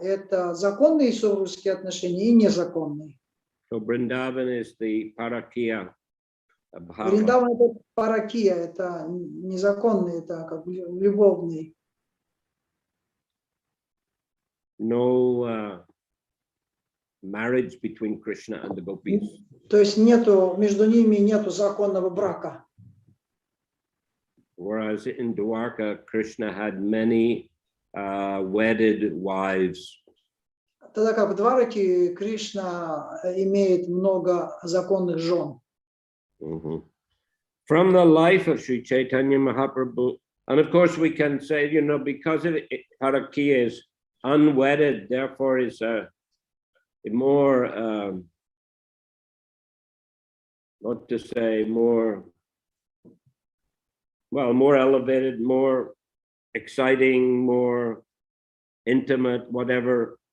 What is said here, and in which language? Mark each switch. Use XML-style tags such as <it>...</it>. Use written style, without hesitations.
<ru>Это законные супружеские отношения и незаконные.</ru> <en>So Vrindavan is the Parakiya bhava.</en> <ru>Вриндаван это паракия, это незаконные, это как любовные.</ru> <en>No marriage between Krishna and the gopis.</en> <ru>То есть между ними нету законного брака.</ru> <en>Whereas in Dwarka, Krishna had many wedded wives.</en> <ru>Тогда как в Двараке Кришна имеет много законных жен.</ru> <en>From the life of Sri Chaitanya Mahaprabhu, and of course we can say, because Parakiya is unwedded, therefore is a more, what to say, more elevated, more exciting, more intimate, whatever.</en>